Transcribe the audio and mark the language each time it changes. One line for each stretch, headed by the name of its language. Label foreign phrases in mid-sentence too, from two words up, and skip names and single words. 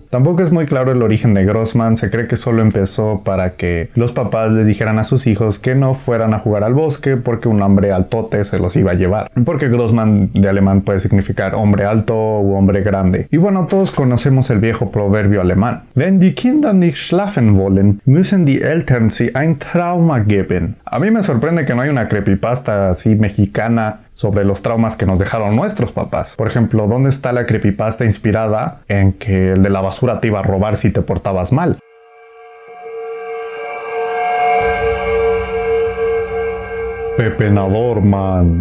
Spanish: Tampoco es muy claro el origen de Grossman. Se cree que solo empezó para que los papás les dijeran a sus hijos que no fueran a jugar al bosque porque un hombre altote se los iba a llevar. Porque Grossman de alemán puede significar hombre alto u hombre grande. Y bueno, todos conocemos el viejo proverbio alemán.
German: Wenn die Kinder nicht schlafen wollen, müssen die Eltern sie ein Trauma geben.
Spanish: A mí me sorprende que no hay una creepypasta así mexicana sobre los traumas que nos dejaron nuestros papás. Por ejemplo, ¿dónde está la creepypasta inspirada en que el de la basura te iba a robar si te portabas mal? Pepenador, man.